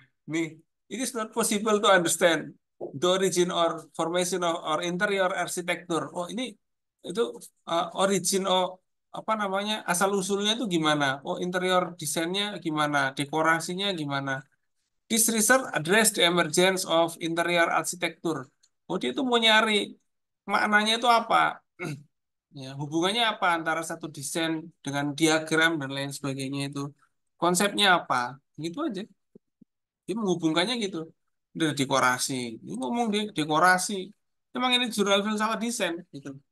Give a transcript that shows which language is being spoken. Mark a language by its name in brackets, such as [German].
[English] Nih, it is not possible to understand the origin or formation of or interior architecture. [Indonesian] Oh, ini itu origin apa namanya? Asal usulnya itu gimana? Oh, interior desainnya gimana? Dekorasinya gimana? [English] This research address the emergence of interior architecture. [Indonesian] Oh, dia itu mau nyari maknanya itu apa? Ya, hubungannya apa antara satu desain dengan diagram dan lain sebagainya itu? Konsepnya apa? Gitu aja. Dia menghubungkannya gitu. Dari dekorasi. Ini ngomong di dekorasi. Emang ini jurnal filsafat desain gitu.